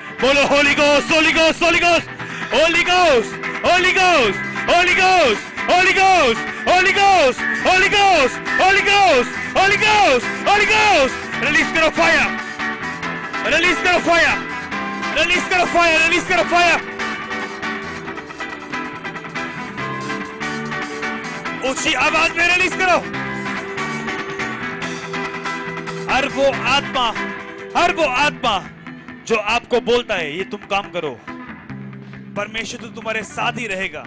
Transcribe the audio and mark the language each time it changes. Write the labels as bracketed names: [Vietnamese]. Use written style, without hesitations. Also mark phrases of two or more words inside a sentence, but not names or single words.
[English] बोलो Holy Ghost, Holy Ghost, Holy Ghost, Holy Ghost, Holy Ghost, Holy Ghost, Holy Ghost, Holy Ghost, Holy Ghost, Holy Ghost, Holy Ghost, Holy Ghost. [Hindi] रिलीज करो फायर, रिलीज करो फायर, रिलीज करो फायर, रिलीज करो फायर। ऊंची आवाज में रिलीज करो। हर वो आत्मा जो आपको बोलता है ये तुम काम करो, परमेश्वर तो तुम्हारे साथ ही रहेगा।